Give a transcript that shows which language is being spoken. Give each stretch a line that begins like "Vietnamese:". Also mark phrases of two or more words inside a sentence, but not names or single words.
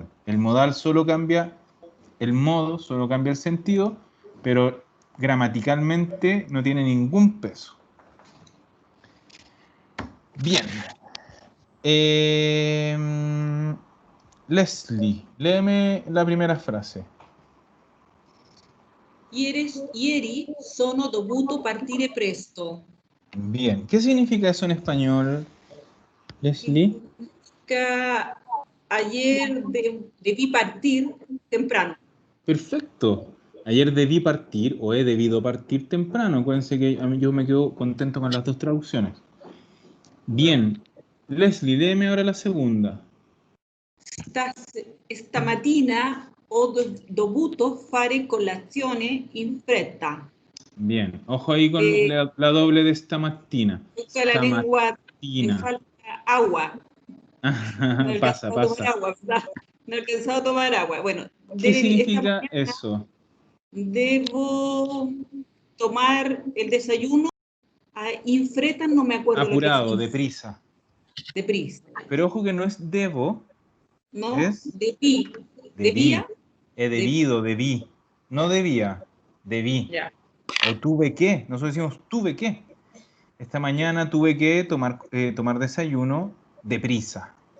Spanish: El modal solo cambia el modo, solo cambia el sentido, pero gramaticalmente no tiene ningún peso. Bien. Leslie, léeme la primera frase.
Italian: Ieri sono dovuto partire presto.
Spanish: Bien. ¿Qué significa eso en español, Leslie? Significa ayer debí partir temprano. Perfecto. Ayer debí partir o he debido partir temprano. Acuérdense que yo me quedo contento con las dos traducciones. Bien. Leslie, léeme ahora la segunda.
Italian: Stamattina ho dovuto fare colazione in fretta.
Spanish: Bien. Ojo ahí con la doble de stamattina. Toca la lengua, me
Italian: Stamattina.
Spanish: falta agua. No he Pasa, alcanzado a tomar pasa. agua, ¿verdad? No he alcanzado a tomar agua. Bueno, ¿Qué esta significa mañana eso? debo tomar el desayuno
Italian: in fretta,
Spanish: no me acuerdo lo que Apurado, es. deprisa. Deprisa. Pero ojo que no es debo, ¿No? es Debí. debí. ¿Debía? He debido, debí. No debía, debí. Ya. O tuve que. Nosotros decimos tuve que. Esta mañana tuve que tomar desayuno deprisa.